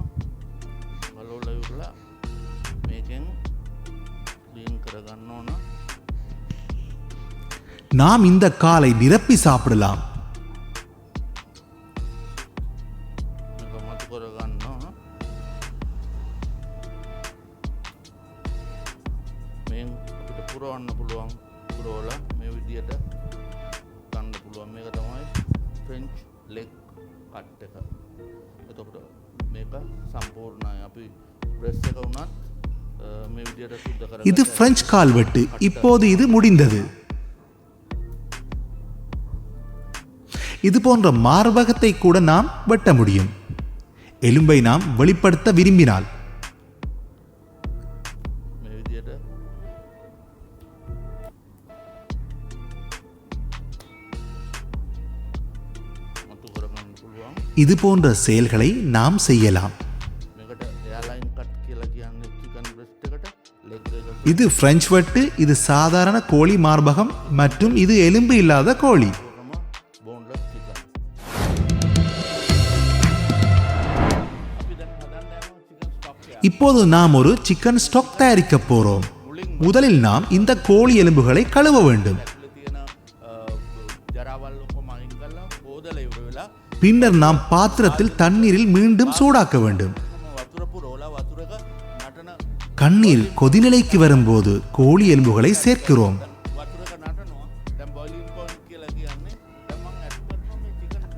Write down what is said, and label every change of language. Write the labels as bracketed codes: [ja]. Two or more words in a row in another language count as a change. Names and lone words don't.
[si] ගලවලා ඉවරලා මේකෙන් ක්ලීන් කරගන්න ඕන. [ta] நாம் இந்த காலை நிரப்பி சாப்பிடலாம். [si] මේක මතු කරගන්න ඕන. මේන් අපිට පුරවන්න පුළුවන්. පුරවලා මේ විදියට ගන්න පුළුවන්. මේක තමයි [en] French leg cut [si] එක. එතකොට මේක සම්පූර්ණයි. අපි බ්‍රෙස්ට් එක උනත් මේ විදියට සුද්ධ කරගන්න. [ta] இது பிரெஞ்சு கால் வெட்டு. இப்போது இது முடிந்தது. இது போன்ற மார்பகத்தை கூட நாம் வெட்ட முடியும், எலும்பை நாம் வெளிப்படுத்த விரும்பினால். [si] මේ විදියට මතු කරගන්න පුළුවන්. [ta] இது போன்ற செயல்களை நாம் செய்யலாம். [si] මේකට [en] airline cut [si] කියලා කියන්නේ [en] chicken breast [si] එකට ලෙග් එක [ta] இது பிரெஞ்சு வெட்டு, இது சாதாரண கோழி மார்பகம் மற்றும் இது எலும்பு இல்லாத கோழி. [si] කරම [en] boneless chicken. [si] අපි දැන් හදන්න යනවා [en] chicken stock [si] එක. [ta] இப்போது நாம் ஒரு [en] chicken stock [ta] தயாரிக்க போறோம். முதலில் நாம் இந்த கோழி எலும்புகளை கழுவ வேண்டும். [si] ඇතුලේ තියෙන ජරාවල් ඔක්කොම අයින් කරලා හොදලා ඉවර වෙලා [ta] பின்னர் நாம் பாத்திரத்தில் தண்ணீரில் மீண்டும் சூடாக்க வேண்டும். [si] වතුර පුරවලා වතුර එක නටන [ta] கண்ணீர் கொதிநிலைக்கு வரும்போது கோழி எலும்புகளை சேர்க்கிறோம். [si] වතුර එක නටනවා. දැන් [en] boiling point [si] කියලා කියන්නේ. දැන් මම ඇඩ් කරනවා මේ චිකන්